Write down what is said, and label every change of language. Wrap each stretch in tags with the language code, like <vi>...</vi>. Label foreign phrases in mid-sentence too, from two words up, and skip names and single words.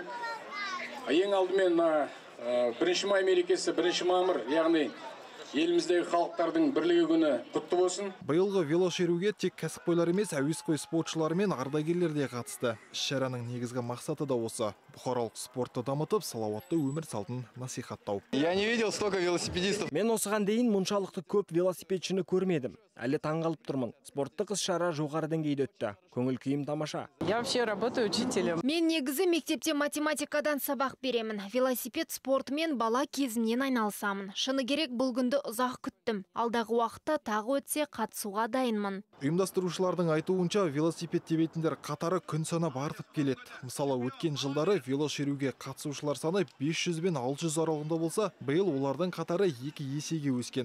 <kk>Ең алдымен 1 май мерекесі, 1 мамыр, яғни еліміздегі халықтардың бірлігі күні құтты болсын. Биылғы велошеруге тек кәсіпқойлар емес, әуесқой спортшылар мен ардагерлер де қатысты. Іс-шараның негізгі мақсаты да осы. Бұқаралық спортты дамытып, салауатты өмір салтын насихаттау.</kk> <ru>Я не видел столько велосипедистов.</ru> <kk>Мен осыған дейін мұншалықты көп велосипедшіні көрмедім. Әлі таңғалып тұрмын. Спорттық іс-шара жоғары деңгейде өтті. Көңіл күйім тамаша.</kk> <ru>Я вообще работаю учителем.</ru> <kk>Мен негізі мектепте математикадан сабақ беремін. Велосипед спортымен бала кезімнен айналысамын. Шыны керек, бұл күнді ұзақ күттім. Алдағы уақытта тағы өтсе қатысуға дайынмын. Ұйымдастырушылардың айтуынша велосипед тебетіндер қатары күн санап артып келеді. Мысалы, өткен жылдары велошеруге қатысушылар саны 500 бен 600 аралығында болса, биыл олардың қатары 2 есеге өскен.</kk>